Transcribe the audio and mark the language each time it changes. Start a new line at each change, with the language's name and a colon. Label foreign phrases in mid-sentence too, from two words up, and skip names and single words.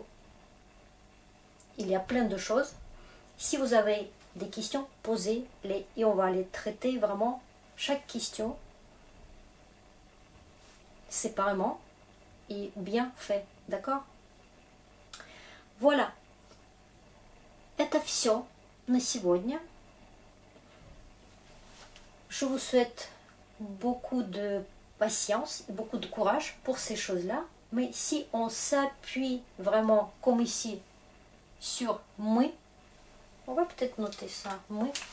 French: Il y a plein de choses. Si vous avez des questions, posez-les et on va les traiter vraiment chaque question séparément et bien fait, d'accord? Voilà.
Russian: Это все на сегодня.
French: Je vous souhaite beaucoup de patience et beaucoup de courage pour ces choses-là. Mais si on s'appuie vraiment, comme ici, sur мы, on va peut-être noter ça, мы.